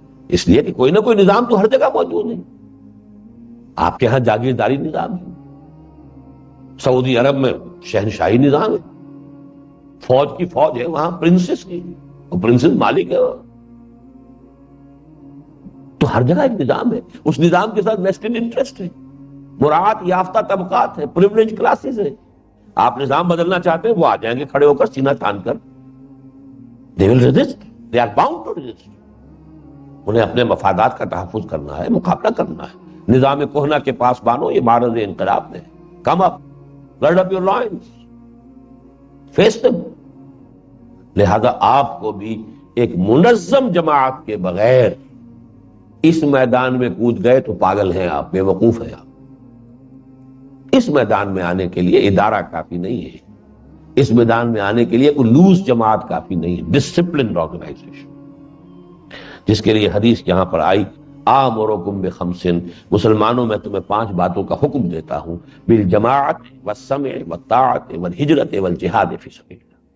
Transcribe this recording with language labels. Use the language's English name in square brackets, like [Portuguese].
[Urdu] اس لیے کہ کوئی نہ کوئی نظام تو ہر جگہ موجود ہے. آپ کے ہاں جاگیرداری نظام ہے، سعودی عرب میں شہنشاہی نظام ہے، فوج کی فوج ہے وہاں، پرنسس کی، وہ پرنسس مالک ہے. تو ہر جگہ ایک نظام ہے. اس نظام کے ساتھ ویسٹرن انٹرسٹ ہے، مراعات یافتہ طبقات ہے، پریویلیج کلاسز ہے. آپ نظام بدلنا چاہتے ہیں، وہ آ جائیں گے کھڑے ہو کر سینہ تان کر. [English] they will resist, they are bound to resist. [Urdu] انہیں اپنے مفادات کا تحفظ کرنا ہے، مقابلہ کرنا ہے. نظام کہنا کے پاس بانو یہ معرض انقلاب ہے. [English] come up, gird up your loins, face them. [Urdu] لہذا آپ کو بھی ایک منظم جماعت کے بغیر اس میدان میں کود گئے تو پاگل ہیں آپ، بے وقوف ہیں آپ. اس میدان میں آنے کے لیے ادارہ کافی نہیں ہے، اس میدان میں آنے کے لیے کوئی لوز جماعت کافی نہیں ہے، [English] disciplined organisation, [Urdu] جس کے لیے حدیث یہاں پر آئی [Arabic] آمرکم بخمسن، [Urdu] مسلمانوں میں تمہیں 5 باتوں کا حکم دیتا ہوں، [Arabic] بالجماعت والسمع والطاعت والہجرت والجہاد فی سبیل اللہ.